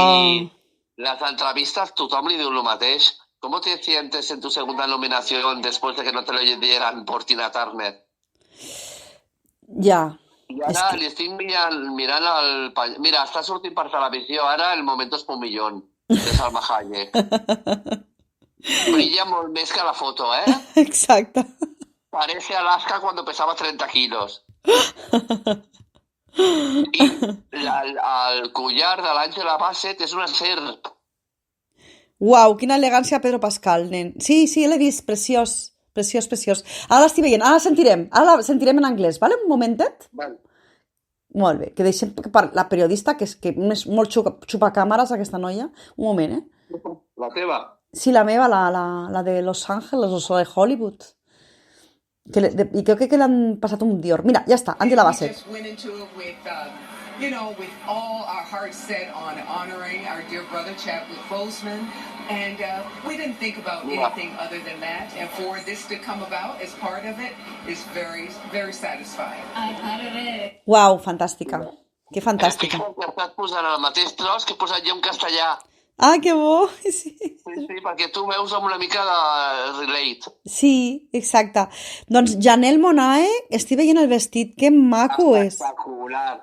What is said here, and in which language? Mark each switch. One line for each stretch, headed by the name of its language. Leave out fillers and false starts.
Catalan: I les entrevistas tothom li diu el mateix.
Spanish: ¿Cómo te sientes en tu segunda nominación después de que no te lo dieran por Tina Turner?
Catalan: Ja. I ara li estic mirant el... Mira, està sortint per televisió ara el Momento Espumillón de Salma Hayek. Brilla molt més que la foto, ¿eh? Exacte.
Spanish: Parece Alaska cuando pesaba 30 kilos.
Catalan: I el collar de l'Àngela Bassett és una serp. Uau, quina elegància Pedro Pascal, nen. Sí, l'he vist, preciós. Preciós. Ara l'estic veient, ara la sentirem en anglès, vale? Un momentet? Vale. Molt bé, que deixem per la periodista, que és molt xupacàmeres, aquesta noia. Un moment, La teva? Sí, la meva, la de Los Ángeles o de Hollywood.
Spanish: I creo que le han pasado un Dior. Mira, ya está, Angela Bassett.
English: We just went into it with all our hearts set on honoring our dear brother Chadwick Boseman, and we didn't think about anything other than that. And for this to come about as part of it is very, very satisfying. I'm proud of it.
Catalan: Uau, fantàstica. Que fantàstica. Estic estàs posant el mateix tros que he posat jo en castellà. Ah, que bo, sí. Sí, perquè tu veus amb una mica de relate. Sí, exacte. Doncs Janelle Monáe, estic veient el vestit, que maco és. Espectacular.